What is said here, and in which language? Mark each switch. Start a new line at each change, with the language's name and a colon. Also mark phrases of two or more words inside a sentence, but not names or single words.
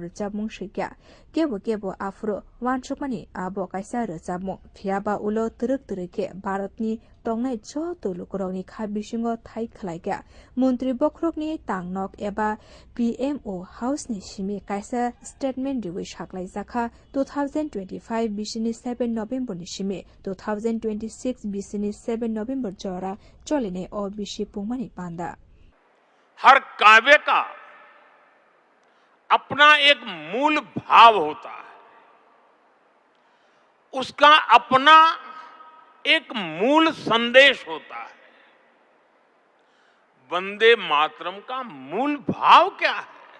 Kok Borok: Rajabung Shikya, Gebo Afro, Wanchukmani, Abo Kaisa Rajabung, Fiaba Ulo Turuk Turike, Baratni, Tongai Cho Tulukuroni Kabishingo Tai Klaika, Muntri Bokrokni, Tangnok Eba, PMO House Ni Shimi Kaisa Statement Dewish Haklai Zaka, 2025 Bishini 7 November Nishimi, 2026 Bishini 7 November Jora, Joline or Bishi Pumani Panda.
Hindi: हर काव्य का अपना एक मूल भाव होता है, उसका अपना एक मूल संदेश होता है। वंदे मातरम का मूल भाव क्या है?